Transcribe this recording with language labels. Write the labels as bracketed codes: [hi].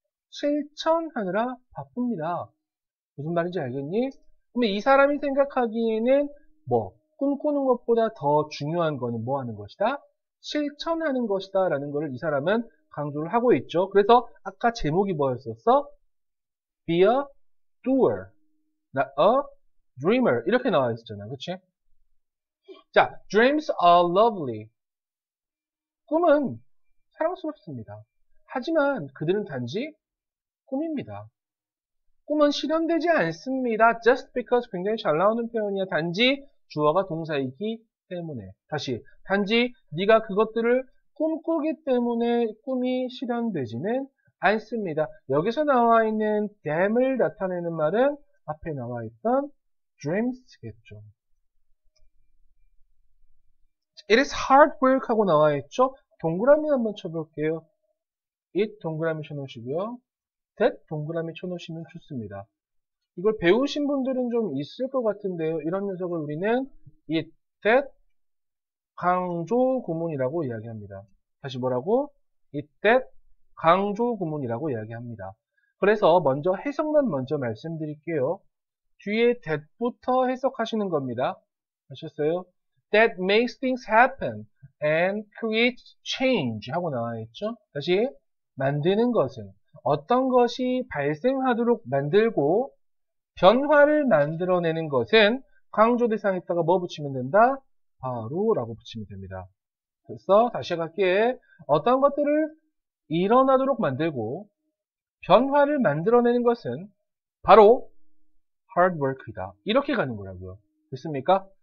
[ko] 실천하느라 바쁩니다. 무슨 말인지 알겠니? 그러면 이 사람이 생각하기에는 뭐 꿈꾸는 것보다 더 중요한 거는 뭐 하는 것이다? 실천하는 것이다 라는 것을 이 사람은 강조를 하고 있죠. 그래서 아까 제목이 뭐였었어? [en] Be a doer, not a dreamer [ko] 이렇게 나와 있었잖아. 그치? 자, [en] dreams are lovely. [ko] 꿈은 사랑스럽습니다. 하지만 그들은 단지 꿈입니다. 꿈은 실현되지 않습니다. just because 굉장히 잘 나오는 표현이야. 단지 주어가 동사이기 때문에. 다시 단지 네가 그것들을 꿈꾸기 때문에 꿈이 실현되지는 않습니다. 여기서 나와 있는 dam을 나타내는 말은 앞에 나와 있던 dreams겠죠. [en] It is hard work [ko] 하고 나와 있죠. 동그라미 한번 쳐볼게요. it 동그라미 쳐놓으시고요. that 동그라미 쳐놓으시면 좋습니다. 이걸 배우신 분들은 좀 있을 것 같은데요. 이런 녀석을 우리는 it, that 강조 구문이라고 이야기합니다. 다시 뭐라고? it, that 강조 구문이라고 이야기합니다. 그래서 먼저 해석만 먼저 말씀드릴게요. 뒤에 that부터 해석하시는 겁니다. 아셨어요? [en] That makes things happen and creates change [ko] 하고 나와 있죠. 다시 만드는 것은 어떤 것이 발생하도록 만들고 변화를 만들어내는 것은 강조 대상에다가 뭐 붙이면 된다? 바로 라고 붙이면 됩니다. 그래서 다시 갈게. 어떤 것들을 일어나도록 만들고 변화를 만들어내는 것은 바로 hard work이다. 이렇게 가는 거라고요. 됐습니까?